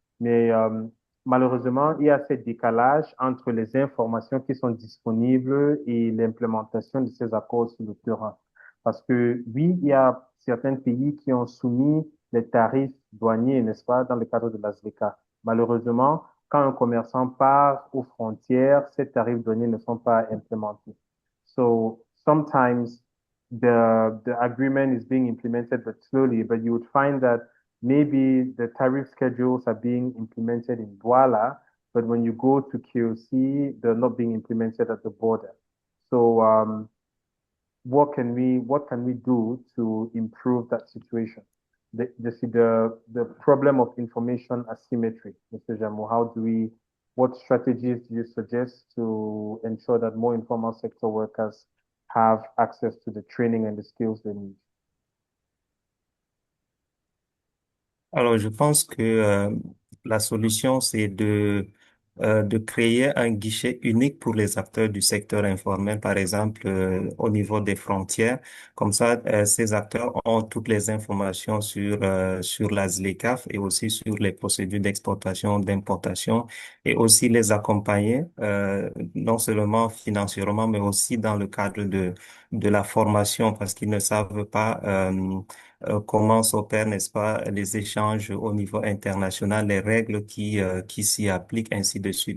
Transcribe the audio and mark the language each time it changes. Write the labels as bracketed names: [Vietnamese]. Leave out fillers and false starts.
[French] Mais malheureusement, il y a ce décalage entre les informations qui sont disponibles et l'implémentation de ces accords sur le terrain. Parce que oui, il y a certains pays qui ont soumis les tarifs douaniers, n'est-ce pas, dans le cadre de la ZLECA. Malheureusement, quand un commerçant part aux frontières, ces tarifs douaniers ne sont pas implémentés. [English] So sometimes the agreement is being implemented but slowly, but you would find that maybe the tariff schedules are being implemented in Douala, but when you go to QC, they're not being implemented at the border. So what can we do to improve that situation? The problem of information asymmetry, Mr. Jamo, what strategies do you suggest to ensure that more informal sector workers have access to the training and the skills they need? [French] Alors, je pense que la solution, c'est de créer un guichet unique pour les acteurs du secteur informel, par exemple, au niveau des frontières. Comme ça, ces acteurs ont toutes les informations sur la ZLECAf et aussi sur les procédures d'exportation, d'importation et aussi les accompagner, non seulement financièrement, mais aussi dans le cadre de la formation parce qu'ils ne savent pas comment s'opèrent, n'est-ce pas, les échanges au niveau international, les règles qui s'y appliquent, ainsi de suite.